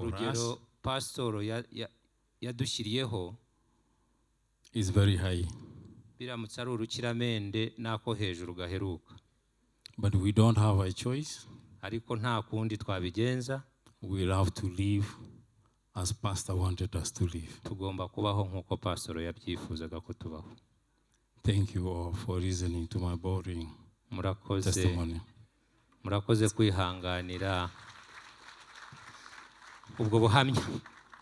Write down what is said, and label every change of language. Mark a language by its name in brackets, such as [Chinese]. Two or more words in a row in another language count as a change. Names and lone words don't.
[Kinyarwanda] urugero [English] us, [Kinyarwanda] Pastor yadushyiriyeho, [English] is very high. [Kinyarwanda] Biramutse ari urukiramende nako hejuru gaheruka. [English] But we don't have a choice. [Kinyarwanda] Ariko nta kundi twabigenza. [English] We'll have to live as Pastor wanted us to live. [Kinyarwanda] Tugomba kubaho nkuko Pastor yabyifuzaga ko tubaho. [English] Thank you all for listening to my boring testimony. [Kinyarwanda] Murakoze kwihanganira ubwo buhamya.